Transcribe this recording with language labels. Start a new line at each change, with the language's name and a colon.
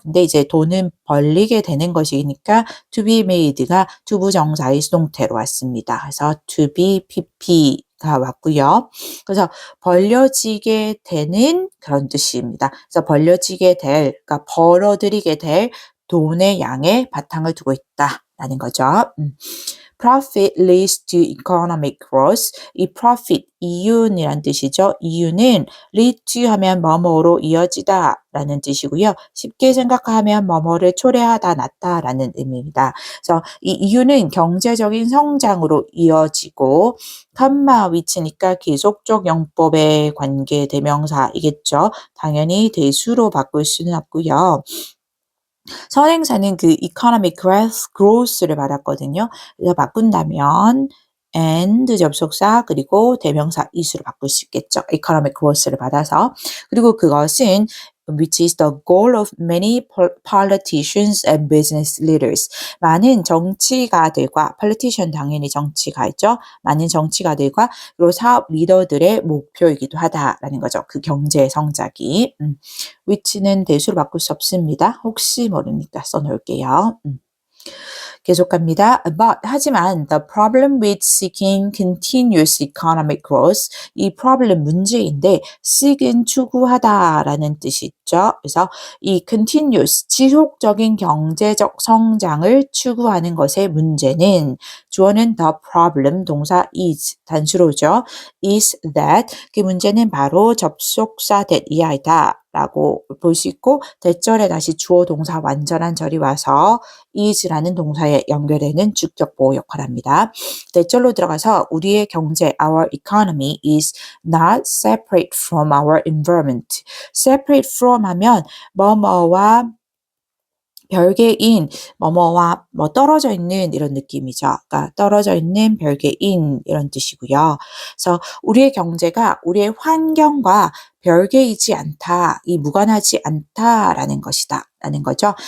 Korean: 근데 이제 돈은 벌리게 되는 것이니까 to be made가 투부정사의 수동태로 왔습니다. 그래서 to be pp가 왔고요. 그래서 벌려지게 되는 그런 뜻입니다. 그래서 벌려지게 될, 그러니까 벌어들이게 될 돈의 양에 바탕을 두고 있다라는 거죠.
English: Profit leads to economic growth.
Korean: 이 profit, 이윤이란 뜻이죠. 이윤은 lead to 하면 뭐뭐로 이어지다 라는 뜻이고요. 쉽게 생각하면 뭐뭐를 초래하다, 낳다 라는 의미입니다. 그래서 이 이윤은 경제적인 성장으로 이어지고 컴마 위치니까 계속적 용법의 관계 대명사이겠죠. 당연히 대수로 바꿀 수는 없고요. 선행사는 그 economic growth를 받았거든요. 그래서 바꾼다면 and 접속사 그리고 대명사 is로 바꿀 수 있겠죠. economic growth를 받아서. 그리고 그것은
English: which is the goal of many politicians and business leaders.
Korean: 많은 정치가들과 politician 당연히 정치가있죠. 많은 정치가들과 그리고 사업 리더들의 목표이기도 하다라는 거죠. 그 경제 성장이. which는 대수로 바꿀 수 없습니다. 혹시 모르니까 써놓을게요. 계속합니다.
English: But
Korean: 하지만
English: the problem with seeking continuous economic growth 이 problem
Korean: 문제인데
English: seek은
Korean: 추구하다라는 뜻이 있죠. 그래서 이 continuous 지속적인 경제적 성장을 추구하는 것의 문제는 주어는 the problem 동사 is 단수로죠. is that 그 문제는 바로 접속사 that 이하이다. 라고 볼 수 있고 대절에 다시 주어 동사 완전한 절이 와서 is라는 동사에 연결되는 주격 보호 역할을 합니다. 대절로 들어가서 우리의 경제
English: our economy is not separate from our environment.
Korean: separate from 하면 뭐뭐와 별개인 뭐뭐와 뭐 떨어져 있는 이런 느낌이죠. 그러니까 떨어져 있는 별개인 이런 뜻이고요. 그래서 우리의 경제가 우리의 환경과 별개이지 않다, 이 무관하지 않다라는 것이다 라는 거죠.